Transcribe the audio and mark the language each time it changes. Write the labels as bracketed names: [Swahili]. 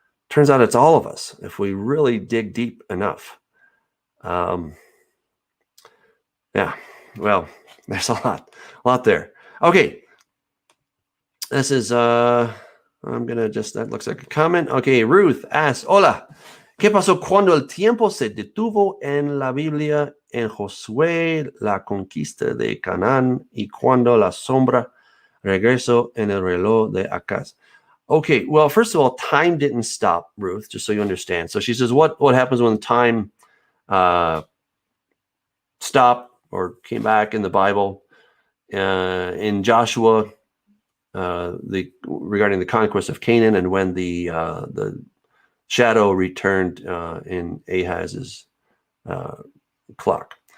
[English] Turns out it's all of us if we really dig deep enough. Yeah, well, there's a lot there. Okay, this is that looks like a comment. Okay, Ruth asks, [Spanish] hola, ¿qué pasó cuando el tiempo se detuvo en la Biblia en Josué, la conquista de Canaán, y cuando la sombra regresó en el reloj de Acaz? [English] Okay, well, first of all, time didn't stop, Ruth, just so you understand. So she says, what happens when time stopped or came back in the Bible? In Joshua, regarding the conquest of Canaan, and when the shadow returned in Ahaz's clock.